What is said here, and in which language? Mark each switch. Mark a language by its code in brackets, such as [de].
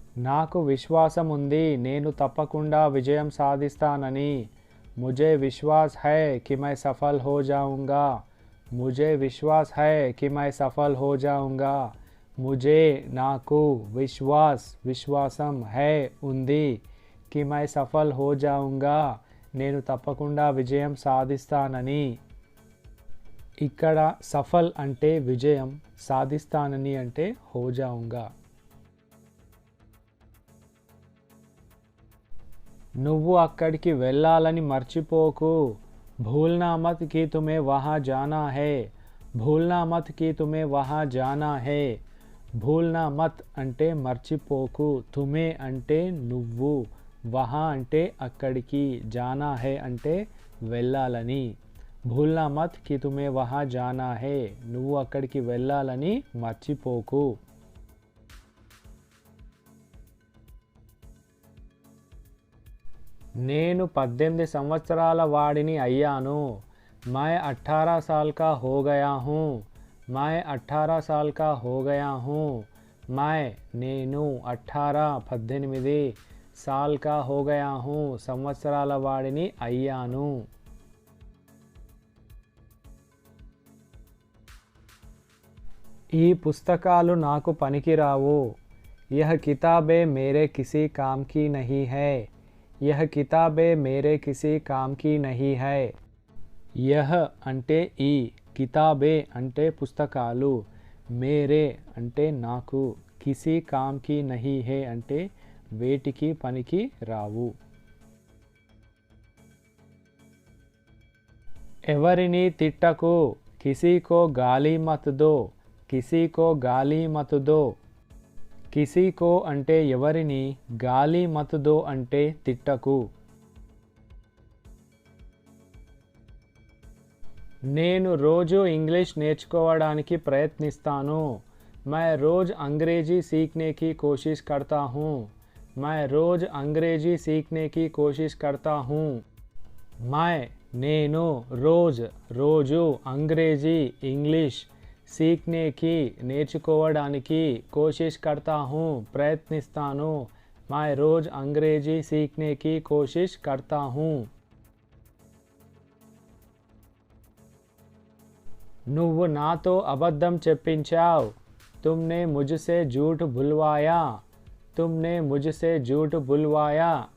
[te] నాకు విశ్వాసం ఉంది, నేను తప్పకుండా విజయం సాధిస్తానని. [hi] मुझे विश्वास है कि मैं सफल हो जाऊँगा. मुझे विश्वास है कि मैं सफल हो जाऊँगा. मुझे నాకు, విశ్వాస్ విశ్వాసం, है ఉంది, कि मैं सफल हो जाऊँगा [te] నేను తప్పకుండా విజయం సాధిస్తానని. ఇక్కడ సఫల్ అంటే విజయం, సాధిస్తానని అంటే [hi] हो जाऊँगा. [te] నువ్వు అక్కడికి వెళ్ళాలని మర్చిపోకు. [hi] भूलना मत कि तुम्हें वहाँ जाना है. भूलना मत कि तुम्हें वहाँ जाना है. भूलना मत [te] అంటే మర్చిపోకు, తుమే అంటే నువ్వు, వహా అంటే అక్కడికి, జానా హే అంటే వెళ్ళాలని. [hi] భూల్నా మత్ కి తుమే వహా జానా హే, [te] నువ్వు అక్కడికి వెళ్ళాలని మర్చిపోకు. నేను 18 సంవత్సరాల వాడిని అయ్యాను. [hi] मैं 18 साल का हो गया हूँ. मैं 18 साल का हो गया हूँ. मैं నేను 18 साल का हो गया हूँ [te] సంవత్సరాల వాడిని అయ్యాను. ఈ పుస్తకాలు నాకు పనికిరావు. [hi] यह किताबें मेरे किसी काम की नहीं है. यह किताबें मेरे किसी काम की नहीं है. [te] यह అంటే ఈ, కితాబే అంటే పుస్తకాలు, మేరే అంటే నాకు, [hi] కిసీ కామ్ కి నహీ హే [te] అంటే వేటికి పనికి రావు. ఎవరిని తిట్టకు. [hi] కిసీ కో గాలి మత్ దో. కిసీ కో గాలి మత్ దో. కిసీ కో [te] అంటే ఎవరిని, [hi] గాలి మత్ దో [te] అంటే తిట్టకు. నేను రోజు ఇంగ్లీష్ నేర్చుకోవడానికి ప్రయత్నిస్తాను. [hi] मैं रोज़ अंग्रेज़ी सीखने की कोशिश करता हूँ। मैं रोज़ अंग्रेज़ी सीखने की कोशिश करता हूँ। मैं నేను రోజ్ రోజు అంగ్రేజీ ఇంగ్లీష్ సీఖనే కి [te] నేర్చుకోవడానికి [hi] కోషిష్ కర్తా హూ [te] ప్రయత్నిస్తాను. [hi] मैं रोज़ अंग्रेज़ी सीखने की कोशिश करता हूँ. [te] నువ్వు నాతో అబద్ధం చెప్పించావు. [hi] तुमने मुझसे झूठ बुलवाया. तुमने मुझसे झूठ बुलवाया.